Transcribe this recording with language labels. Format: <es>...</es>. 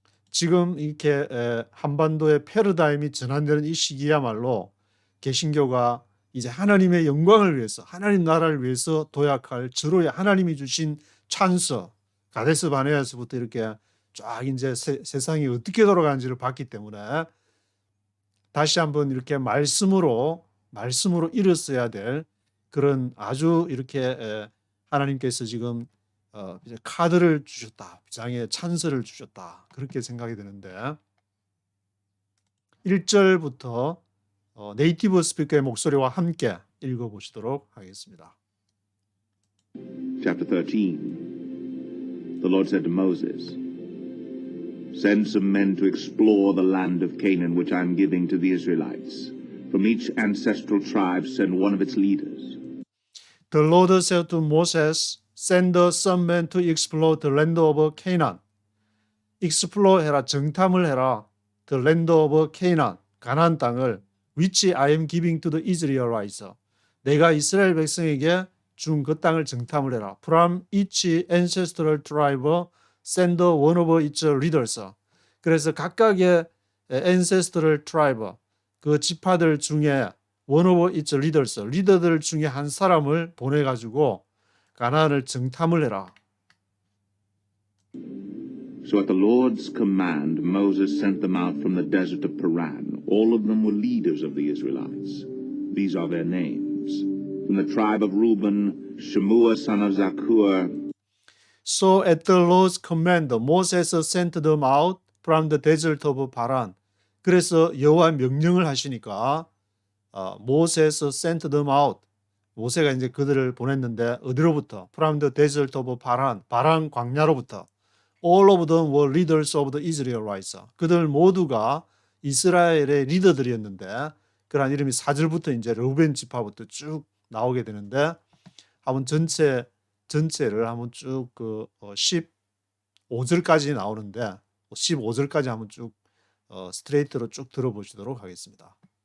<ko>지금 이렇게 한반도의 패러다임이 전환되는 이 시기야말로 개신교가 이제 하나님의 영광을 위해서 하나님 나라를 위해서 도약할 절호의 하나님이 주신 찬스 가데스 바네아에서부터 이렇게 쫙 이제 세상이 어떻게 돌아가는지를 봤기 때문에 다시 한번 이렇게 말씀으로 일었어야 될 그런 아주 이렇게 하나님께서 지금 이제 카드를 주셨다. 비장의 찬스를 주셨다. 그렇게 생각이 드는데 1절부터 네이티브 스피커의 목소리와 함께 읽어보시도록 하겠습니다.</ko> <en>Chapter 13. The Lord said to Moses, Send some men to explore the land of Canaan which I am giving to the Israelites. From each ancestral tribe send one of its leaders. The Lord said to Moses, Send some men to explore the land of Canaan.</en> <ko>explore 해라, 정탐을 해라.</ko> <en>The land of Canaan,</en> <ko>가나안 땅을</ko> <en>which I am giving to the Israelites.</en> <ko>내가 이스라엘 백성에게 준 그 땅을 정탐을 해라.</ko> <en>From each ancestral tribe send one of its leaders.</en> <ko>그래서 각각의</ko> <en>ancestral tribe,</en> <ko>그 지파들 중에</ko> <en>one of its leaders,</en> <ko>리더들 중에 한 사람을 보내가지고 가나안을 정탐을 해라.</ko> <en>So So at the Lord's command, Moses sent them out from the desert of Paran. All of them were leaders of the Israelites. These are their names. From the tribe of Reuben, Shemua son of Zakur. So at the Lord's command, Moses sent them out from the desert of Paran.</en> <ko>그래서 여호와 명령을 하시니까</ko> <en>Moses sent them out.</en> <ko>모세가 이제 그들을 보냈는데 어디로부터?</ko> <en>From the desert of Paran.</en> <ko>바란 광야로부터.</ko> <en>All of them were leaders of the Israelites.</en> <ko>그들 모두가 이스라엘의 리더들이었는데 그런 이름이 4절부터 이제 르우벤 지파부터 쭉 나오게 되는데 한번 전체를 한번 쭉 15절까지 나오는데 15절까지 한번 쭉 스트레이트로 쭉 들어보시도록 하겠습니다.</ko>